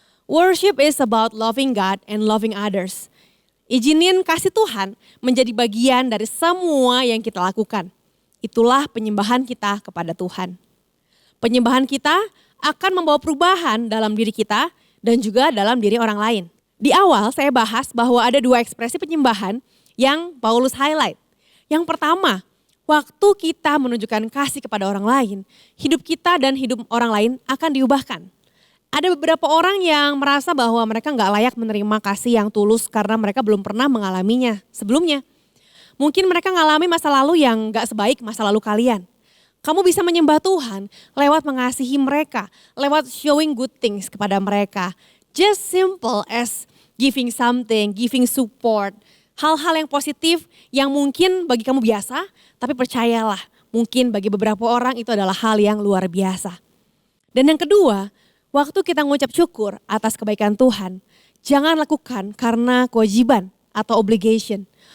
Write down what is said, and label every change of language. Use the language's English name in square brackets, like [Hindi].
[English] Worship is about loving God and loving others. [Indonesian] Izinin kasih Tuhan menjadi bagian dari semua yang kita lakukan. itulah penyembahan kita kepada Tuhan. Penyembahan kita akan membawa perubahan dalam diri kita dan juga dalam diri orang lain. Di awal saya bahas bahwa ada 2 ekspresi penyembahan yang Paulus highlight. Yang pertama, waktu kita menunjukkan kasih kepada orang lain, hidup kita dan hidup orang lain akan diubahkan. Ada beberapa orang yang merasa bahwa mereka nggak layak menerima kasih yang tulus karena mereka belum pernah mengalaminya sebelumnya. Mungkin mereka mengalami masa lalu yang nggak sebaik masa lalu kalian. Kamu bisa menyembah Tuhan lewat mengasihi mereka, lewat [English] showing good things [Indonesian] kepada mereka. [English] Just simple as giving something, giving support. [Indonesian] Hal-hal yang positif yang mungkin bagi kamu biasa, tapi percayalah mungkin bagi beberapa orang itu adalah hal yang luar biasa. Dan yang kedua, waktu kita mengucap syukur atas kebaikan Tuhan, jangan lakukan karena kewajiban atau obligation.